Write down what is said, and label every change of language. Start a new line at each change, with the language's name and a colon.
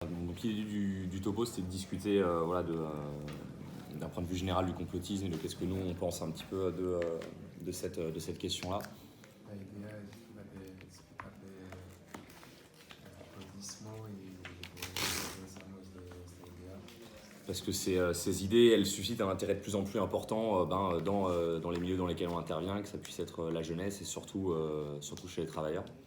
French: Donc l'idée du topo, c'était de discuter d'un point de vue général du complotisme et de qu'est-ce que nous on pense un petit peu de cette question-là.
Spanish: La idea es explicar el budismo y pensamos de esta idea.
French: Parce que ces idées, elles suscitent un intérêt de plus en plus important dans les milieux dans lesquels on intervient, que ça puisse être la jeunesse et surtout chez les travailleurs.